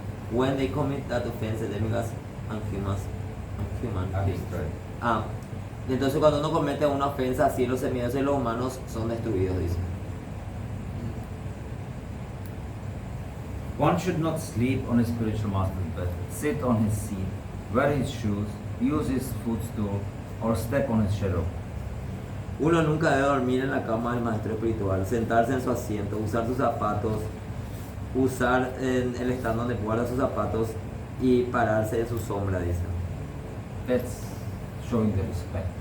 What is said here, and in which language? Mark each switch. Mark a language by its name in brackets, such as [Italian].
[English] When they commit that offense, the demigods and human beings. Destroyed. [Spanish] Entonces cuando uno comete una ofensa así, los semidioses y los humanos son destruidos, dice. [English] One should not sleep on his spiritual master's bed, sit on his seat, wear his shoes, use his footstool, or step on his shadow. [Spanish] Uno nunca debe dormir en la cama del maestro espiritual, sentarse en su asiento, usar sus zapatos, usar en el stand donde guarda sus zapatos y pararse en su sombra, dice. [English] That's showing the respect.